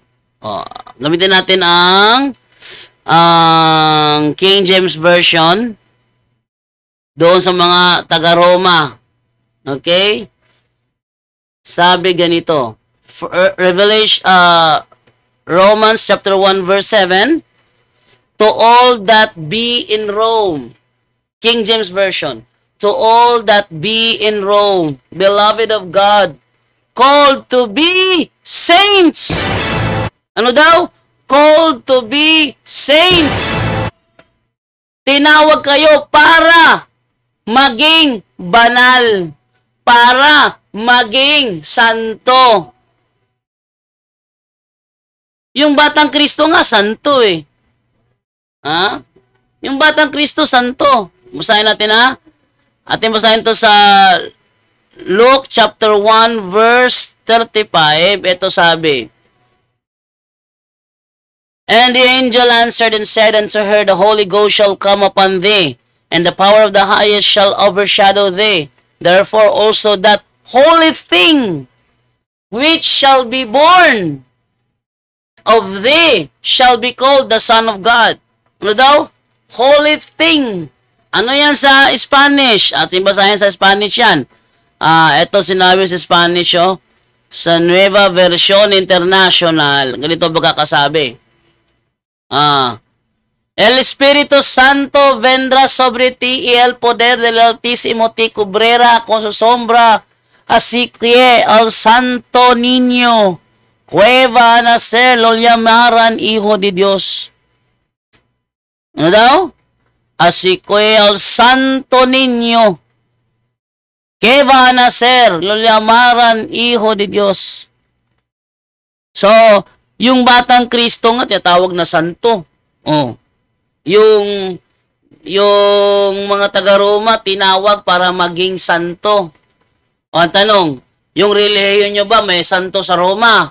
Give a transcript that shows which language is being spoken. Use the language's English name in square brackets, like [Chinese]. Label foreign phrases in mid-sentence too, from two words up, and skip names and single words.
[Filipino] Gamitin natin ang King James Version doon sa mga taga-Roma. Okay? Sabi ganito. [English] Romans chapter 1 verse 7. To all that be in Rome. King James Version. To all that be in Rome, beloved of God, called to be saints. [Filipino] Ano daw? [English] Called to be saints. [Filipino] tinawag kayo para maging banal, para maging santo. Yung batang Kristo nga, santo eh. Ha? Yung batang Kristo, santo. Basahin natin ha. Atin basahin to sa [English] Luke chapter 1 verse 35. [Filipino] Ito sabi. [English] And the angel answered and said unto her, The Holy Ghost shall come upon thee, and the power of the highest shall overshadow thee. Therefore also that holy thing which shall be born of thee shall be called the Son of God. [Filipino] Ano daw? [English] Holy thing. [Filipino] Ano yan sa Spanish? Ating basahin sa Spanish yan. Ito sinabi sa Spanish, oh. Sa Nueva Versión International. Ganito pagkakasabi. [Spanish] El Espíritu Santo vendrá sobre ti y el poder del Altísimo te cubrirá con su sombra. Así que al santo niño que va a nacer lo llamarán Hijo de Dios. [Filipino] Ano daw? [Spanish] Así que al santo niño que va a nacer lo llamarán Hijo de Dios. [Filipino] So, yung batang Kristo nga tinatawag na santo. Oh. Yung mga taga-Roma tinawag para maging santo. O ang tanong, yung relihiyon nyo ba may santo sa Roma?